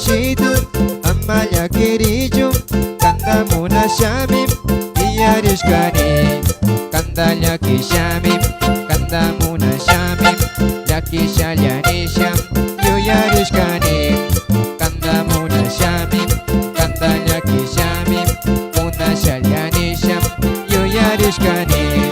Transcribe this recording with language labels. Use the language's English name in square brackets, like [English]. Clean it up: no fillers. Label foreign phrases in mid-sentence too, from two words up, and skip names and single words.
[Spanish] querido, amaya querido, [Quechua] kanda muna shamim, iyarishkani, kanda llaki shamim, kanda muna shamim, llaki shalyanisham, yuyarishkani, kanda muna shamim, kanda llaki shamim, muna shalyanisham, yuyarishkani.